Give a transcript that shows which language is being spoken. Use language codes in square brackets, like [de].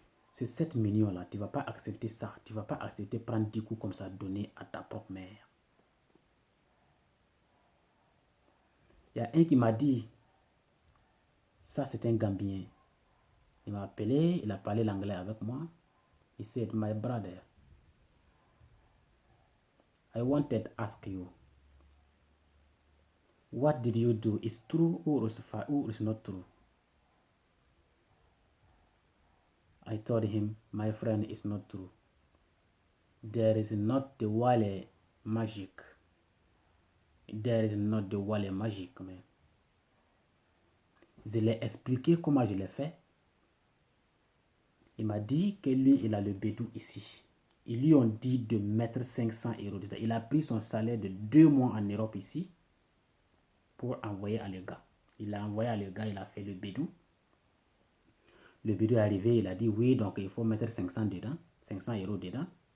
[fr] C'est 7 millions là, tu ne vas pas accepter ça. Tu ne vas pas accepter prendre 10 coups comme ça, donner à ta propre mère. Il y a un qui m'a dit, ça c'est un Gambien. Il m'a appelé, il a parlé l'anglais avec moi. [en] He said, my brother, I wanted to ask you, what did you do? Is true or is not true? I told him, my friend, it's not true. There is not the wallet magic. There is not the wallet magic, man. [fr] Je l'ai expliqué comment je l'ai fait. Il m'a dit que lui, il a le bédou ici. Ils lui ont dit de mettre 500 € dedans. Il a pris son salaire de 2 mois en Europe ici pour envoyer à le gars. Il a envoyé à le gars, il a fait le bédou. Le bédou est arrivé, il a dit oui, donc il faut mettre 500 dedans, 500 € dedans.